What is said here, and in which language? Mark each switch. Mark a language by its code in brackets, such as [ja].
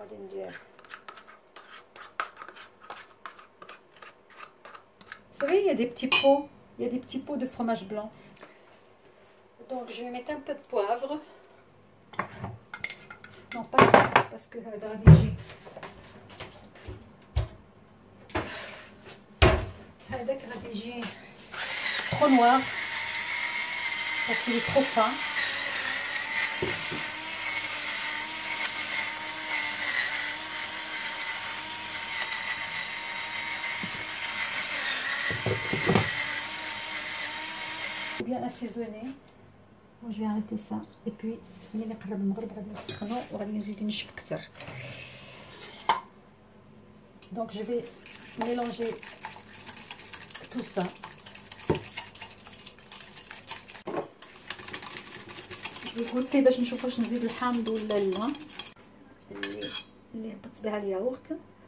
[fr] Vous savez, il y a des petits pots. Il y a des petits pots de fromage blanc. Donc je vais mettre un peu de poivre. Non, pas ça. باسكو [ar] هذا غادي يجي هذاك غادي يجي [fr] trop noir parce qu'il est trop fin. Bien assaisonné. Bon, je vais arrêter ça et puis [ar] ملي نقرب المغرب غادي نسخنو وغادي نزيد نشف اكثر. [fr] Donc je vais mélanger tout ça. Je vais goûter [ar] باش نشوف واش نزيد الحامض ولا لا اللي هبطت بها الياغورت.